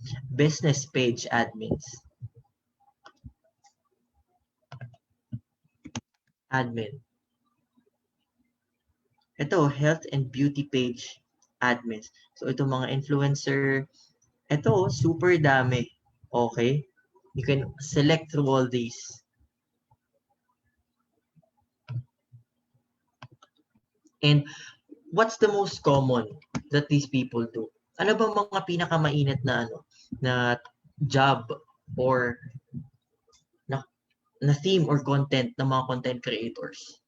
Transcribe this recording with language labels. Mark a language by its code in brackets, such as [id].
[en] Business page admins. Admin. [tl] Ito, [en] health and beauty page admins. [tl] So, ito mga influencer, ito, super dami. Okay? [en] You can select through all these. And what's the most common that these people do? [tl] Ano ba mga pinakamainit na na job or na theme or content ng mga content creators?